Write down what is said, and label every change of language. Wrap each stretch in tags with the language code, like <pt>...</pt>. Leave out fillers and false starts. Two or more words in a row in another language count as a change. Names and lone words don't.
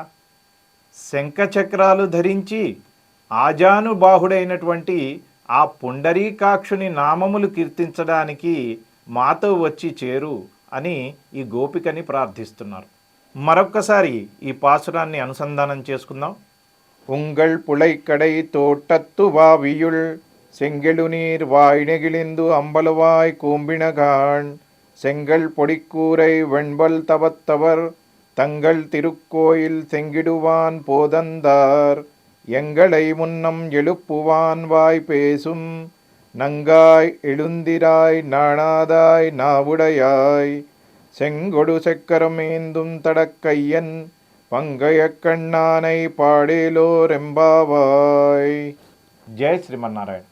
<te>శంఖచక్రాలు ధరించి ఆజానుబాహుడైనటువంటి ఆ పుండరీకాక్షుని నామములు కీర్తించడానికి మాతో వచ్చి చేరు అని ఈ గోపికని ప్రార్థిస్తున్నారు. మరొక్కసారి ఈ పాసురాన్ని అనుసంధానం చేసుకుందాం.</te> <ta>உங்கள் புழைக்கடை தோட்டத்து வாவியுள் செங்கெழு நீர் வாய் நெகிழிந்து அம்பலவாய் கூம்பினகான் செங்கல் பொடிக்கூரை வெண்பல் தவத்தவர் தங்கள் திருக்கோயில் செங்கிடுவான் போதந்தார் எங்களை முன்னம் எழுப்புவான் வாய் பேசும் நங்காய் எழுந்திராய் நாணாதாய் நாவுடையாய் செங்கொடு செக்கரமேந்தும் தடக்கையன் பங்கய கண்ணானை பாடேலோ రెంబావాయ్.</ta> <te>జై శ్రీమన్నారాయణ.</te>